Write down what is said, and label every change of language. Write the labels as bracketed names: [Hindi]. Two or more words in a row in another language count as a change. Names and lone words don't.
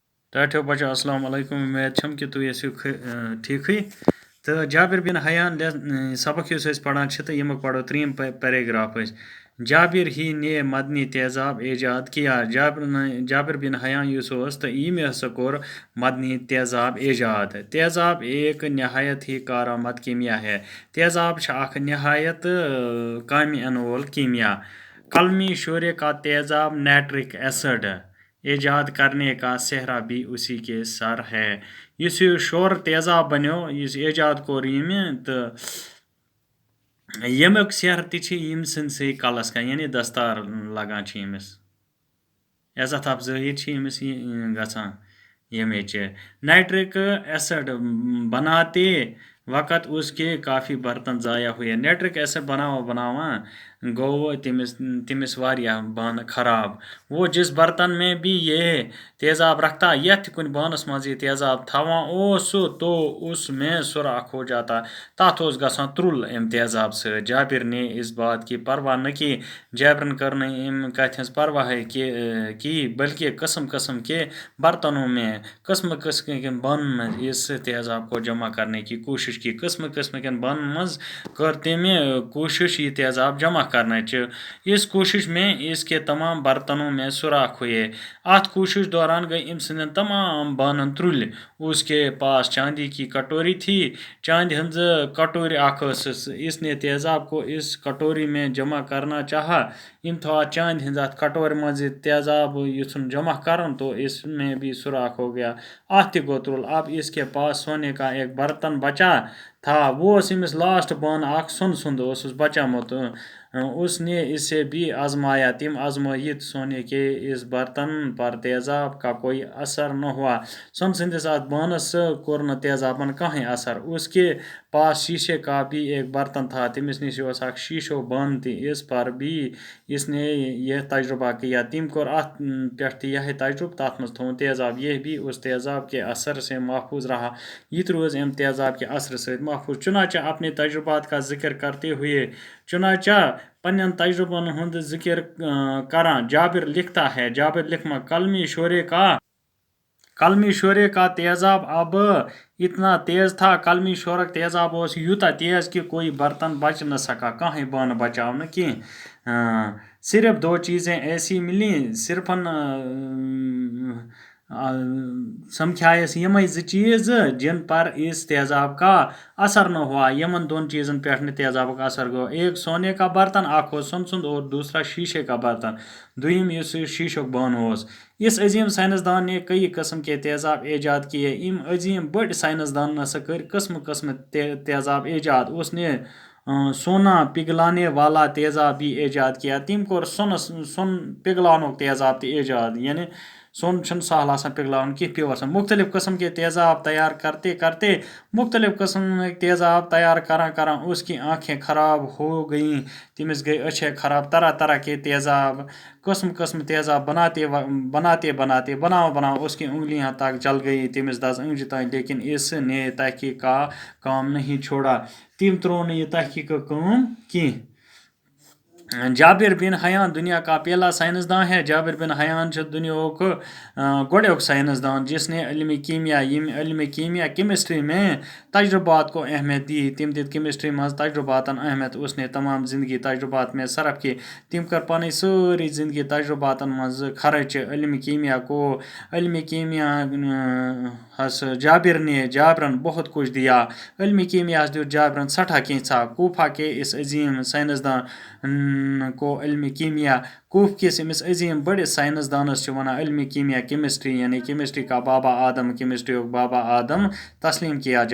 [Kashmiri] ٹاٹھو بچو السلام علیکم امید چھم کہ تُہۍ ٲسِو ٹھیٖکھٕے تہٕ جابر بن حیان سبق یُس أسۍ پران چھِ تہٕ ییٚمیُک پرو 3 پیراگراف أسۍ [Urdu] جابر ہی نے مدنی تیزاب ایجاد کیا [Kashmiri] جابر بن حیان یُس اوس تہٕ ییٚمۍ ہسا کوٚر مدنی تیزاب ایجاد [Urdu] تیزاب ایک نہایت ہی کارآمد کیمیا ہے [Kashmiri] تیزاب چھِ اکھ نہایت کامہِ یِنہٕ وول کیمیا [Urdu] قلمی شورے کا تیزاب نائٹرک ایسڈ ایجاد کرنے کا سہرا بھی اسی کے سر ہے [Kashmiri] یُس یہِ شور تیزاب بنیو یُس ایجاد کوٚر ییٚمہِ تہٕ ییٚمیُک سہرٕ تہِ چھِ ییٚمہِ سٕنٛدسٕے کلس کھَسان یعنی دستار لگان چھِ ییٚمِس عزت افضٲیی چھِ ییٚمِس گژھان ییٚمِچ [English] nitric acid [Urdu] بناتے وقت اس کے کافی برتن ضائع ہوئے نائٹرک [Kashmiri] ایسڈ بناوان گوٚو تٔمِس واریاہ بانہٕ خراب [Urdu] وہ جس برتن میں بھی یہ تیزاب رکھتا [Kashmiri] یتھ تہِ کُنہِ بانس منٛز یہِ تیزاب تھاوان اوس سُہ [Urdu] تو اس میں سوراخ ہو جاتا [Kashmiri] تتھ اوس گژھان ترُل امہِ تیزاب سۭتۍ [Urdu] جابر نے اس بات کی پرواہ نہ کی [Kashmiri] جابرن کٔر نہٕ امہِ کتھِ ہٕنٛز پرواہٕے کی [Urdu] بلکہ قسم قسم کے برتنوں میں [Kashmiri] قسم قسم کٮ۪ن بانن منٛز [Urdu] اس تیزاب کو جمع کرنے کی کوشش کی [Kashmiri] قسم قسم کٮ۪ن بانن منٛز کٔر تٔمۍ کوشش یہ تیزاب جمع کرنٕچ [Urdu] اس کوشش میں اس کے تمام برتنوں میں سوراخ ہوئے [Kashmiri] اتھ کوشش دوران گئی أمۍ سٕنٛدٮ۪ن تمام بانن ترُلۍ [Urdu] اس کے پاس چاندی کی کٹوری تھی [Kashmiri] چاندِ ہٕنٛز کٹوری اکھ ٲسٕس [Urdu] اس نے تیزاب کو اس کٹوری میں جمع کرنا چاہا [Kashmiri] أمۍ تھوٚو اتھ چاندِ ہٕنٛز اتھ کٹورِ منٛز یہِ تیزاب یُژھُن جمع کرُن [Urdu] تو اس میں بھی سوراخ ہو گیا اتھ [Kashmiri] تہِ گوٚو ترُل [Urdu] اب اس کے پاس سونے کا ایک برتن بچا تھا وہ [Kashmiri] اوس أمِس لاسٹ بانہٕ اکھ سۄنہٕ سُنٛد اوسُس بچومُت [Urdu] اس نے اسے بھی آزمایا [Kashmiri] تم آزمائیت [Urdu] سونے کے اس برتن پر تیزاب کا کوئی اثر نہ ہوا [Kashmiri] سۄنہٕ سٕنٛدِس اتھ بانس کوٚر نہٕ تیزابن کٕہٕنۍ اثر [Urdu] اس کے پاس شیشے کا بھی ایک برتن تھا [Kashmiri] تٔمِس نِش اوس اکھ شیٖشو بانہٕ تہِ [Urdu] اس پر بھی اس نے یہ تجربہ کیا [Kashmiri] تٔمۍ کوٚر اتھ پٮ۪ٹھ تہِ یِہے تجربہٕ تتھ منٛز تھوٚوُن تیزاب [Urdu] یہ بھی اس تیزاب کے اثر سے محفوظ رہا [Kashmiri] یہ تہِ روز امہِ تیزاب کے اثر سۭتۍ محفوظ [Urdu] چنانچہ اپنے تجربات کا ذکر کرتے ہوئے [Kashmiri] چنانچہ پنن تجربن ہند ذکر کران [Urdu] جابر لکھتا ہے [Kashmiri] جابر لکھما [Urdu] قلمی شورے کا تیزاب اب اتنا تیز تھا [Kashmiri] قلمی شورک تیزاب اوس یوٗتاہ تیز [Urdu] کہ کوئی برتن بچ نہ سکا [Kashmiri] کٕہٕنۍ بانہٕ بچاو نہٕ کینٛہہ [Urdu] صرف 2 چیزیں ایسی ملیں [Kashmiri] صرفن سمکھایس یمے 2 چیز [Urdu] جن پر اس تیزاب کا اثر نہ ہوا [Kashmiri] یمن 2 چیزن پٮ۪ٹھ نہٕ تیزابُک اثر گوٚو [Urdu] ایک سونے کا برتن [Kashmiri] اکھ اوس سۄنہٕ سُنٛد [Urdu] اور دوسرا شیشے کا برتن [Kashmiri] دوٚیِم یُس شیشُک بانہٕ اوس [Urdu] اس عظیم سائنسدان نے کئی قسم کے تیزاب ایجاد کیے [Kashmiri] ام عظیم بٔڑۍ سائنسدان نسا کٔرۍ قسم قسم تیزاب ایجاد [Urdu] اس نے سونا پگھلانے والا تیزاب بھی ایجاد کیا [Kashmiri] تٔمۍ کوٚر سۄن پگھلاونُک تیزاب تہِ ایجاد یعنی سون چھُنہٕ سہل آسان پگھلاوُن کینٛہہ پیور آسان [Urdu] مختلف قسم کے تیزاب تیار کرتے کرتے [Kashmiri] مختلف قسم کے تیزاب تیار کران [Urdu] اس کی آنکھیں خراب ہو گئیں [Kashmiri] تٔمِس گئی أچھیں خراب [Urdu] طرح طرح کے تیزاب [Kashmiri] قسم قسم تیزاب [Urdu] بناتے اس کی انگلیاں تک جل گئی [Kashmiri] تٔمِس دز انگجہِ تانۍ [Urdu] لیکن اس نے تحقیق کا کام نہیں چھوڑا [Kashmiri] تٔمۍ ترٛوو نہٕ یہِ تحقیق کٲم کینٛہہ [Urdu] جابر بن حیان دنیا کا پہلا سائنسدان ہے [Kashmiri] جابر بن حیان چھُ دنیاہُک گۄڈنیُک سائنسدان [Urdu] جس نے علم کیمیا کیمسٹری میں تجربات کو اہمیت دی [Kashmiri] تٔمۍ دِتۍ کیمسٹری منٛز تجرباتن اہمیت [Urdu] اس نے تمام زندگی تجربات میں صرف کی [Kashmiri] تٔمۍ کٔر پنٕنۍ سٲری زندگی تجرباتن منٛز خرچ [Urdu] علم کیمیا ہس جابرن بہت کچھ دیا [Kashmiri] علم کیمیاہس دیُت جابرن سٹھاہ کینٛژھا [Urdu] کوفہ کے اس عظیم سائنسدان کو علم کیمیا [Kashmiri] کوف کِس أمِس عظیم بٔڑِس سائنسدانس چھِ وَنان علم کیمیا [Urdu] کیمسٹری یعنی کیمسٹری کا بابا آدم کیمسٹری بابا آدم تسلیم کیا